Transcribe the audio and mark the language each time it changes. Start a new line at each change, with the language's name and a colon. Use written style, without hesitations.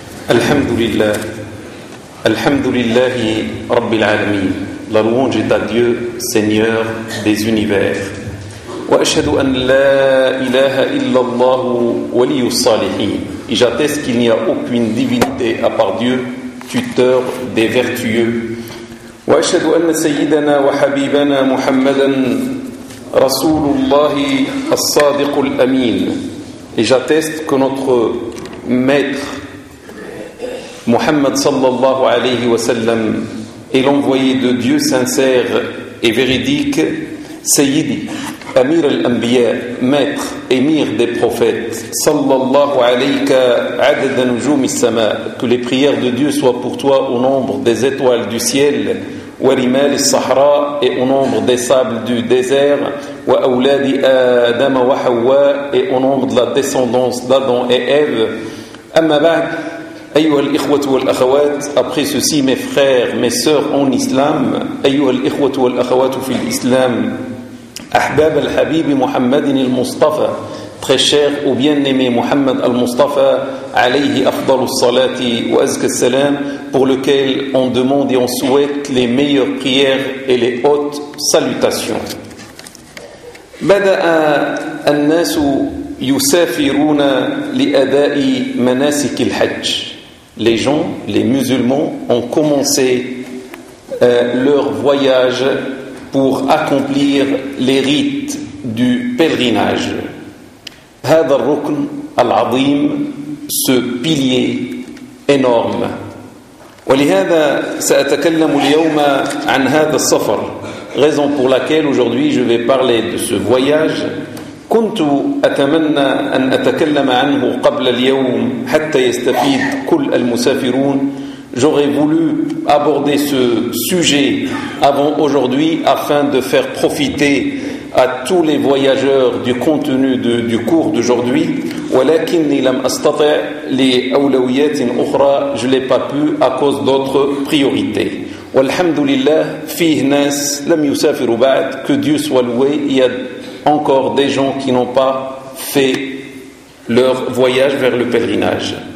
Arabic: الحمد لله الحمد لله رب العالمين
French: La louange est à Dieu, Seigneur des univers.
Arabic: وأشهد أن لا إله إلا الله ولي الصالحين.
French: Et j'atteste qu'il n'y a aucune divinité à part Dieu, tuteur des vertueux.
Arabic: وأشهد أن سيدنا وحبيبنا محمدا رسول الله الصادق الأمين.
French: Et j'atteste que notre maître Muhammad
Arabic: sallallahu alayhi wa sallam
French: est l'envoyé de Dieu sincère et véridique,
Arabic: Sayyidi, Amir al-Anbiya,
French: maître, émir des prophètes,
Arabic: sallallahu alayka adad an-nujum al-sama,
French: que les prières de Dieu soient pour toi au nombre des étoiles du ciel,
Arabic: wa rimal al-sahra,
French: et au nombre des sables du désert,
Arabic: wa awladi adam wa hawa,
French: et au nombre de la descendance d'Adam et Ève.
Arabic: Amma ba'd, أيها الإخوة والأخوات
French: après ceci mes frères, mes sœurs en islam
Arabic: أيها الإخوة والأخوات في الإسلام أحباب الحبيب محمد المصطفى
French: très cher ou bien-aimé
Arabic: محمد المصطفى عليه أفضل الصلاة وأزكى السلام
French: pour lequel on demande et on souhaite les meilleures prières et les hautes salutations.
Arabic: بدأ الناس يسافرون لأداء مناسك الحج.
French: Les gens, les musulmans, ont commencé leur voyage pour accomplir les rites du pèlerinage.
Arabic: هذا الركن العظيم,
French: ce pilier énorme.
Arabic: ولهذا سأتكلم اليوم عن هذا الصفر.
French: Raison pour laquelle aujourd'hui je vais parler de ce voyage.
Arabic: كنت أتمنى أن أتكلم عنه قبل اليوم حتى يستفيد كل المسافرون.
French: J'aurais voulu aborder ce sujet avant aujourd'hui afin de faire profiter à tous les voyageurs du contenu du cours d'aujourd'hui.
Arabic: ولكني لم أستطع لأولويات أخرى.
French: Je l'ai pas pu à cause d'autres priorités.
Arabic: والحمد لله فيه ناس لم يسافروا بعد.
French: Que Dieu soit loué. Encore des gens qui n'ont pas fait leur voyage vers le pèlerinage.